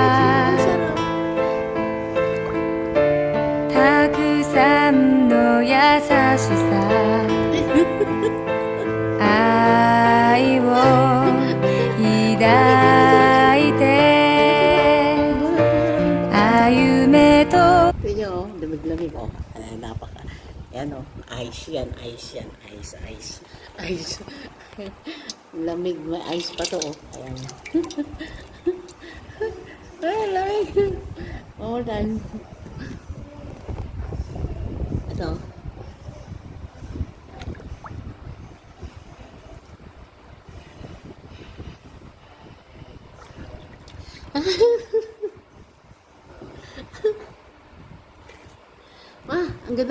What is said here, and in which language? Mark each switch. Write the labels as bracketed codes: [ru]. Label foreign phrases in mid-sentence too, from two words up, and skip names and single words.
[ja] たくさんの優しさ愛を抱いて歩めと [tl] Ito nyo, lamig-lamig oh. Napaka. Ayan oh, ice yan, ice yan, ice. Lamig, may ice pa to oh. Ayan. Ay, lamig. [en] More than. [tl] Ito. Ang ganda.